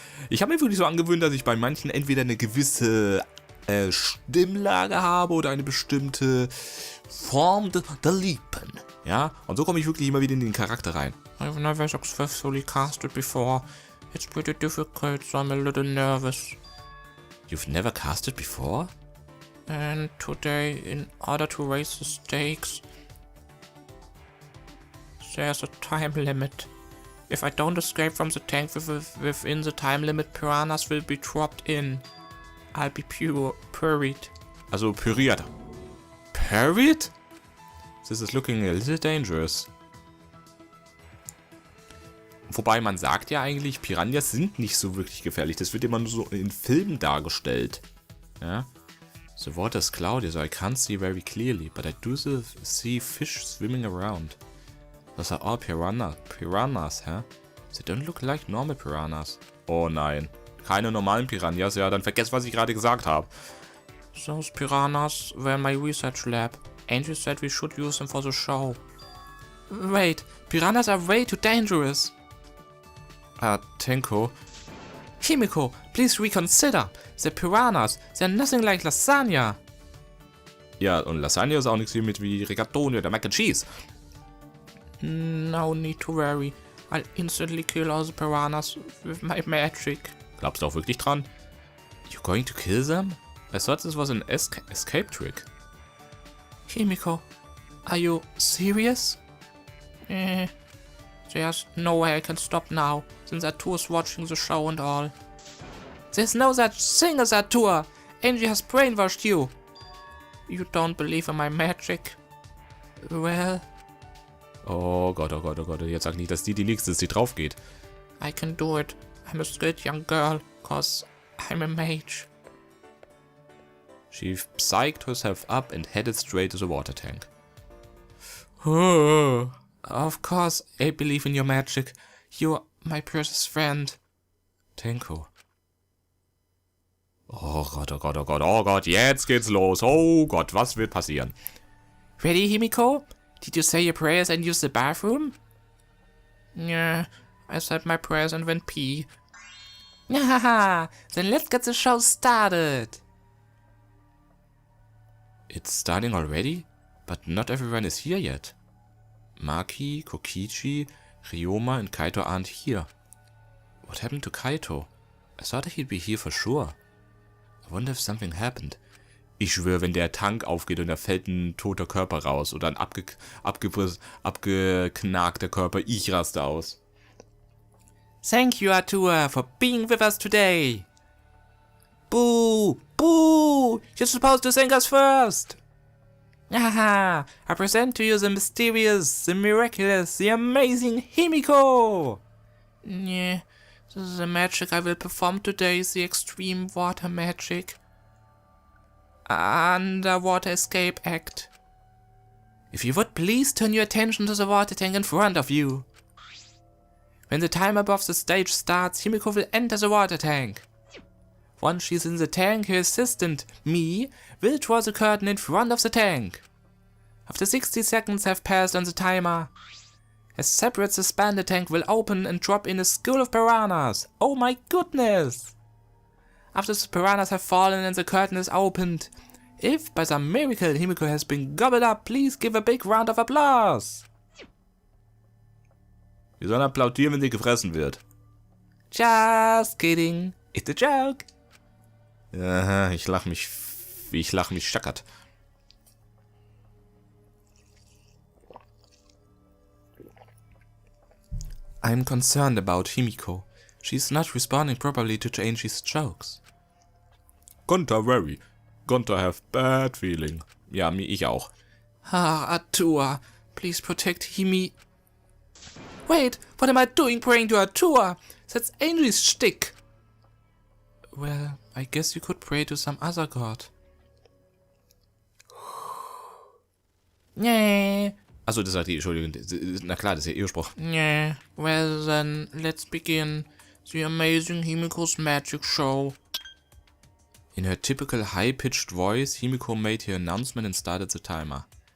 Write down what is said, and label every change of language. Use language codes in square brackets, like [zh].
[de] Ich habe mir wirklich so angewöhnt, dass ich bei manchen entweder eine gewisse Stimmlage habe oder eine bestimmte Form der Lippen. Ja, und so komme ich wirklich immer wieder in den Charakter rein. [en] I've never successfully casted before. It's pretty difficult, so I'm a little nervous. You've never casted before? And today, in order to raise the stakes, there's a time limit. If I don't escape from the tank within the time limit, piranhas will be dropped in. I'll be puried. [de] Also püriert. [en] Puried? This is looking a little dangerous. [de] Wobei man sagt ja eigentlich, Piranhas sind nicht so wirklich gefährlich. Das wird immer nur so in Filmen dargestellt. Ja. [en] The water is cloudy, so I can't see very clearly, but I do see fish swimming around. Those are all piranhas, hä? They don't look like normal piranhas. [de] Oh nein. Keine normalen Piranhas, ja, dann vergesst, was ich gerade gesagt habe. [en] Those piranhas were in my research lab. Angel said we should use them for the show. Wait, piranhas are way too dangerous. Tenko. Himiko, please reconsider. The piranhas, they're nothing like lasagna. [de] Ja, und Lasagne ist auch nichts hier mit wie Rigatoni oder Mac and Cheese. [en] No need to worry. I'll instantly kill all the piranhas with my magic. [de] Glaubst du auch wirklich dran? [en] You're going to kill them? I thought this was an escape trick. Himiko, are you serious? There's no way I can stop now, since Arthur's watching the show and all. There's no such thing as Arthur! Angie has brainwashed you! You don't believe in my magic? Well... [de] Oh Gott, oh Gott, oh Gott, jetzt sag nicht, dass die nächste ist, die drauf geht. [en] I can do it. I'm a skilled young girl, cause I'm a mage. She psyched herself up and headed straight to the water tank. Oh, of course, I believe in your magic. You're my precious friend. Tenko. [de] Oh Gott, oh Gott, oh Gott, oh Gott, jetzt geht's los. Oh Gott, was wird passieren? [en] Ready, Himiko? Did you say your prayers and use the bathroom? Yeah, I said my prayers and went pee. Haha, then let's get the show started. It's starting already? But not everyone is here yet. Maki, Kokichi, Ryoma and Kaito aren't here. What happened to Kaito? I thought he'd be here for sure. I wonder if something happened. [de] Ich schwöre, wenn der Tank aufgeht und da fällt ein toter Körper raus oder ein abgeknackter Körper, ich raste aus. [en] Thank you, Arthur, for being with us today. Boo! Boo! You're supposed to thank us first! Haha! I present to you the mysterious, the miraculous, the amazing Himiko! Yeah, the magic I will perform today is the extreme water magic. Underwater escape act. If you would please turn your attention to the water tank in front of you. When the timer above the stage starts, Himiko will enter the water tank. Once she's in the tank, her assistant, me, will draw the curtain in front of the tank. After 60 seconds have passed on the timer, a separate suspended tank will open and drop in a school of piranhas. Oh my goodness! After the piranhas have fallen and the curtain is opened, if by some miracle Himiko has been gobbled up, please give a big round of applause. [de] Wir sollen applaudieren, wenn sie gefressen wird. [en] Just kidding. It's a joke. [de] Aha, ich lach mich schackert. [en] I'm concerned about Himiko. She's not responding properly to Angie's jokes. Gunter worry. Gunter have bad feeling. [de] Ja, ich auch. [en] Arthur, please protect Himi. Wait, what am I doing praying to Arthur? That's Angie's shtick. Well, I guess you could pray to some other god. [de] Nee. Achso, das hat die, Entschuldigung. Na klar, das ist ja ihr Spruch. Nee. [en] Well then, let's begin. The amazing Himiko's magic show. In her typical high-pitched voice, Himiko made her announcement and started the timer.